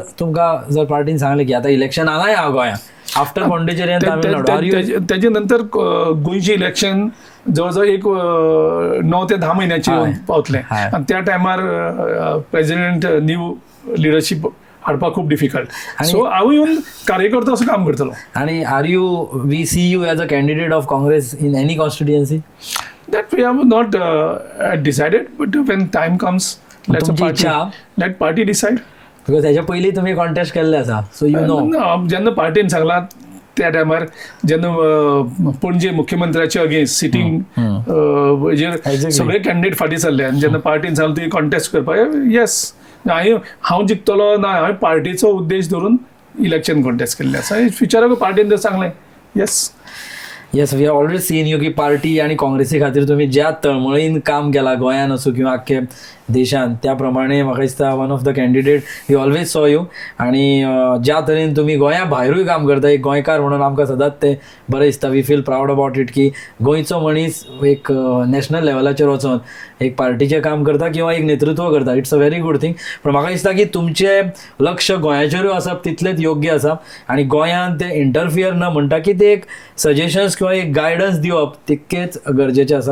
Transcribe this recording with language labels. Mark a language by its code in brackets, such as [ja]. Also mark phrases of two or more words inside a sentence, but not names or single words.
[kok] तुमकां जर पार्टीन सांगलें की आतां इलेक्शन आलाय हा गोंयांत आफ्टर पॉंडिचेरी आनी तामिळनाडू, तेजे नंतर गोंयची इलेक्शन जवळजवळ एक 9 ते 10 महिन्याची पावतले, आनी त्या टायमार [en] president new leadership [kok] हाडपाक खूब डिफिकल्ट. सो हांव येवन कार्यकर्तो असो काम करतलो. [en] आनी are you we see you as a candidate of Congress in any constituency? That we have not decided, but when time comes, let party decide. [kok] बिकॉज त्याच्या पयलीं तुमी कॉन्टेस्ट केल्ले आसा, [en] so you know. [kok] जेन्ना पार्टीन सांगला त्या टायमार जेन्ना पणजे मुख्यमंत्र्याचे [en] against sitting [kok] सगळे कॅन्डिडेट फाटी सरले, आनी जेन्ना पार्टीन सांगलें तुवें कॉन्टेस्ट करपाक, येस हांव जिखतलो ना, हांवें पार्टीचो उद्देश धरून इलेक्शन कॉन्टेस्ट केल्लें आसा. फ्युचराक पार्टीन जर सांगलें येस. [en] Yes, we have always seen you [kok] की पार्टी आणि काँग्रेसी खातीर तुम्ही ज्या तळमळीन काम केला गोंयान असो किंवा आख्खे देशान, त्या प्रमाणे म्हाका दिसता [en] one of the candidate we always saw you. [kok] आणि ज्या तरेन तुम्ही गोंया भायरूय काम करता एक गोंयकार म्हणून आमकां सदांच ते बरें दिसता. [en] We feel proud about it [kok] की गोंयचो मनीस एक नॅशनल लेवलाचेर वचून एक पार्टीचें काम करता किंवा एक नेतृत्व करता. [en] It's a very good thing. [kok] पण म्हाका दिसता की तुमचे लक्ष गोंयाचेरूय आसप तितलेंच योग्य आसा, आनी गोंयान ते इंटरफियर न म्हणटा की ते एक सजेशन्स किंवा एक गायडन्स दिवप तितकेच गरजेचे आसात.